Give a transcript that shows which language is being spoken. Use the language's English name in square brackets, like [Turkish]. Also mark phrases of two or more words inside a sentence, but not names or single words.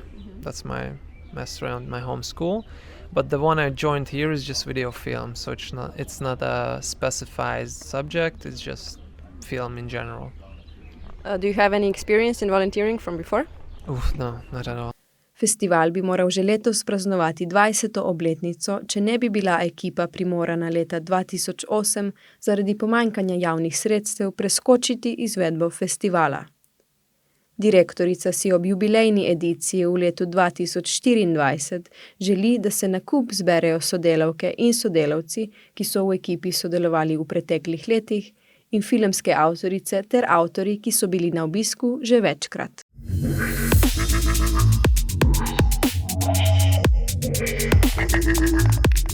[English] That's my master at my home school. But the one I joined here is just video film, so it's not a specified subject, it's just film in general. Do you have any experience in volunteering from before? No, not at all. [Slovenian] Festival bi moral že letos praznovati 20. obletnico, če ne bi bila ekipa primorana leta 2008 zaradi pomanjkanja javnih sredstev preskočiti izvedbo festivala. Direktorica si ob jubilejni ediciji v letu 2024 želi, da se na kup zberejo sodelavke in sodelavci, ki so v ekipi sodelovali v preteklih letih, in filmske avtorice ter avtori, ki so bili na obisku že večkrat. [English] Thank you.